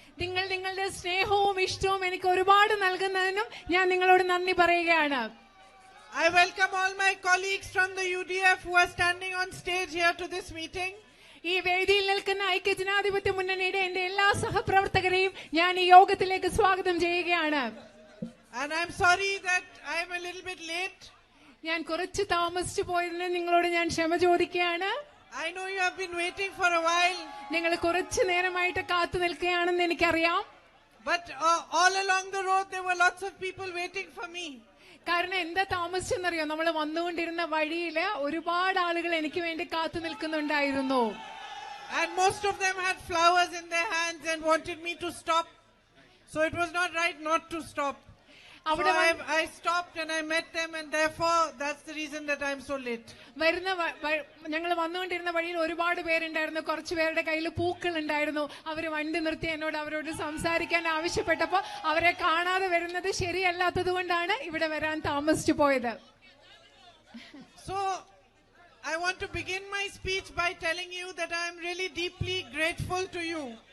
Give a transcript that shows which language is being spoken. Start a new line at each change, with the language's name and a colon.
Malayalam: നിങ്ങൾ നിങ്ങളുടെ സ്നേഹവും ഇഷ്ടവും എനിക്ക് ഒരുപാട് നൽകുന്നതിനും ഞാൻ നിങ്ങളോട് നന്ദി പറയുകയാണ്.
English: I welcome all my colleagues from the UDF who are standing on stage here to this meeting.
Malayalam: ഈ വേദിയിൽ നിൽക്കുന്ന ഐക്യജനാധിപത്യ മുന്നണിയുടെ എന്റെ എല്ലാ സഹപ്രവർത്തകരെയും ഞാൻ ഈ യോഗത്തിലേക്ക് സ്വാഗതം ചെയ്യുകയാണ്.
English: And I'm sorry that I'm a little bit late.
Malayalam: ഞാൻ കുറച്ച് താമസിച്ചു പോയതിന് നിങ്ങളോട് ഞാൻ ക്ഷമ ചോദിക്കുകയാണ്.
English: I know you have been waiting for a while.
Malayalam: നിങ്ങൾ കുറച്ച് നേരമായിട്ട് കാത്തു നിൽക്കുകയാണെന്ന് എനിക്കറിയാം.
English: But all along the road there were lots of people waiting for me.
Malayalam: കാരണം എന്താ താമസിച്ചെന്നറിയോ, നമ്മൾ വന്നുകൊണ്ടിരുന്ന വഴിയില് ഒരുപാട് ആളുകൾ എനിക്ക് വേണ്ടി കാത്തു നിൽക്കുന്നുണ്ടായിരുന്നു.
English: And most of them had flowers in their hands and wanted me to stop. So it was not right not to stop. So I stopped and I met them, and therefore that's the reason that I'm so late.
Malayalam: ഞങ്ങൾ വന്നുകൊണ്ടിരുന്ന വഴിയിൽ ഒരുപാട് പേരുണ്ടായിരുന്നു. കുറച്ചു പേരുടെ കയ്യിൽ പൂക്കൾ ഉണ്ടായിരുന്നു. അവർ വണ്ടി നിർത്തി അവരോട് സംസാരിക്കാൻ ആവശ്യപ്പെട്ടപ്പോൾ അവരെ കാണാതെ വരുന്നത് ശരിയല്ലാത്തത് കൊണ്ടാണ് ഇവിടെ വരാൻ താമസിച്ചു പോയത്.
English: So I want to begin my speech by telling you that I am really deeply grateful to you.